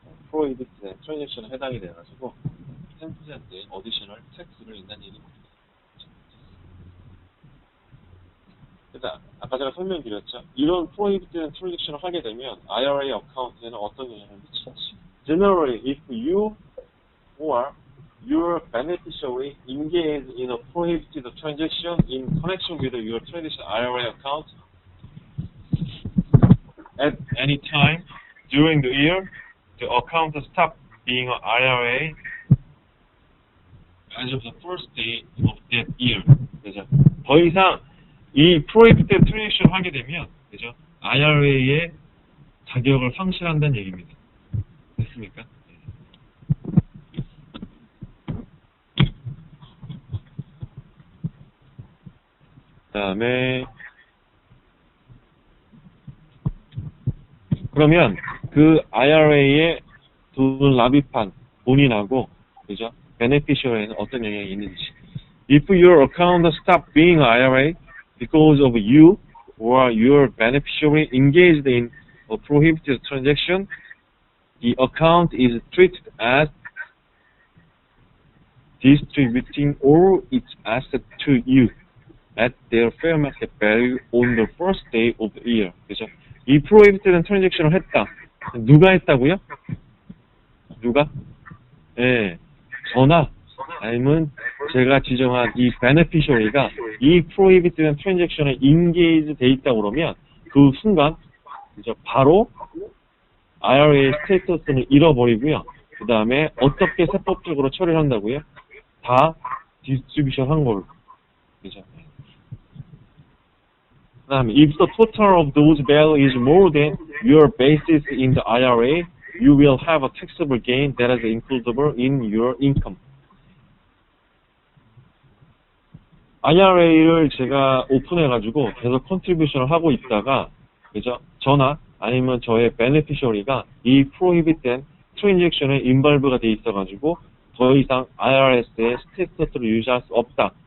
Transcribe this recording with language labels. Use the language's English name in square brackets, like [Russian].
[Korean] prohibited transaction에 해당이 돼가지고 10%의 어디셔널 텍스를 낸다는 얘기입니다. 그다음, 아까 제가 설명드렸죠. 이런 prohibited transaction을 하게 되면 IRA 어카운트에는 어떤 영향을 미치는지. [English] Generally, if you or your beneficiary engage in a prohibited transaction in connection with your traditional IRA account at any time during the year, the account stops being an IRA as of the first day of that year. [Korean] 그죠? 더 이상 이 prohibited transaction 하게 되면, 그죠? IRA의 자격을 상실한다는 얘기입니다. 됐습니까? 그다음에 그러면 그 IRA에 돈을 납입한 본인하고, 그죠? 베네피셔리에는 어떤 영향이 있는지. [English] If your account stops being IRA because of you or your beneficiary engaged in a prohibited transaction, the account is treated as distributing all its assets to you at their fair market value on the first day of the year. [Korean] 그죠? 이 prohibited transaction을 했다. 누가 했다고요? 누가? 예, 저나 아니면 제가 지정한 이 beneficiary가 이 prohibited transaction에 engage 돼 있다고 그러면 그 순간 그죠? 바로 IRA 스테이터스는 잃어버리고요. 그 다음에 어떻게 세법적으로 처리를 한다고요? 다 디스트리뷰션 한 걸로. 그죠? 그 다음에 [English] if the total of those value is more than your basis in the IRA, you will have a taxable gain that is includable in your income. [Korean] IRA를 제가 오픈해가지고 계속 컨트리뷰션을 하고 있다가, 그죠? 저나 아니면 저의 베네피셔리가 이 prohibited transaction에 인발브가 돼 있어가지고 더 이상 IRS의 스테이터스를 유지할 수 없다.